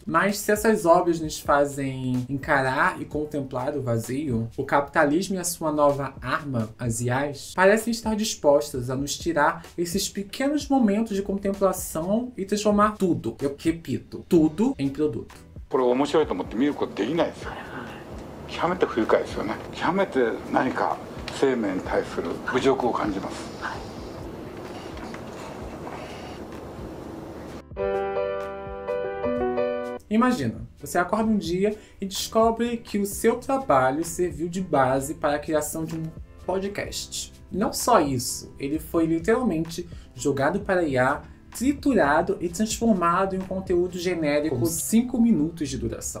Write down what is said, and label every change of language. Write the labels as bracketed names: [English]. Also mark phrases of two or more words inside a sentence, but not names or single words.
[Portuguese] Mas se essas obras nos fazem encarar e contemplar o vazio, o capitalismo e a sua nova arma, as IAs, parecem estar dispostas a nos tirar esses pequenos momentos de contemplação e transformar tudo, eu repito, tudo em produto. [Japanese] これ面白いと思って見ることできないですよね。極めて不愉快ですよね。極めて何か生命に対する侮辱を感じます。 [Portuguese] Imagina, você acorda um dia e descobre que o seu trabalho serviu de base para a criação de um podcast. Não só isso, ele foi literalmente jogado para IA, triturado e transformado em um conteúdo genérico com 5 minutos de duração.